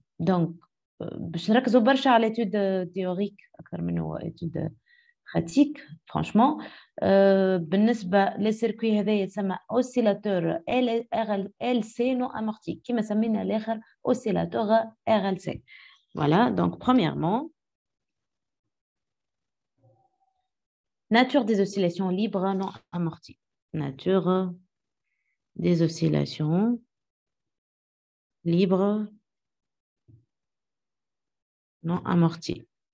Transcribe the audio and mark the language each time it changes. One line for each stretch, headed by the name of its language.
Arabic: Donc, باش نركزوا برشا على
French: l'étude théorique
Arabic: أكثر منه
French: étude pratique, franchement.
Arabic: بالنسبة للسيركوي هذا يتسمى
French: oscillateur LC non amorti
Arabic: كما سمينا الآخر oscillateur RLC.
French: Voilà, donc premièrement, nature des oscillations libres non amorties. Nature des oscillations libres non amorties.